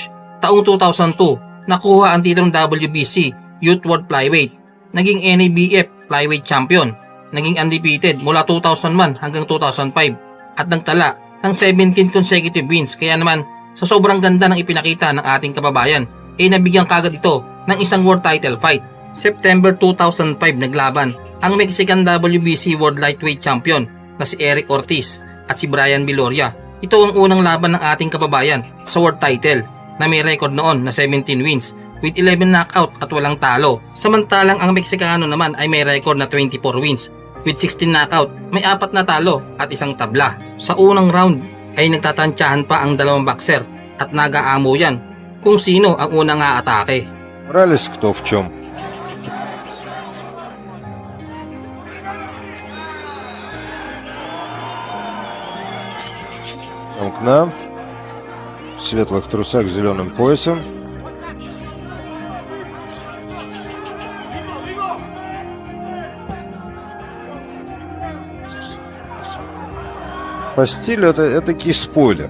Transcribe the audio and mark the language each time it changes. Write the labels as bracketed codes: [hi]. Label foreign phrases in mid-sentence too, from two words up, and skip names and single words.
[tl] Taong 2002, nakuha ang titulong WBC Youth World Flyweight. Naging NABF Flyweight Champion. Naging undefeated mula 2001 hanggang 2005 at nagtala ng 17 [en] consecutive wins. [tl] Kaya naman sa sobrang ganda ng ipinakita ng ating kababayan, nabigyan kagad ito ng isang [en] world title fight. [tl] September 2005 naglaban ang Mexican [en] WBC World Lightweight Champion [tl] na si Eric Ortiz at si Brian Viloria. Ito ang unang laban ng ating kababayan sa [en] world title [tl] na may record noon na 17 [en] wins with 11 knockout [tl] at walang talo. Samantalang ang Meksikano naman ay may record na 24 [en] wins with 16 knockout, [tl] may 4 na talo at 1 tabla. Sa unang round ay nagtatantyahan pa ang dalawang boxer at nag-aamo yan kung sino ang unang aatake. [ru] Брались кто в чем. К нам. В светлых трусах с зеленым поясом. По стилю это этакий спойлер.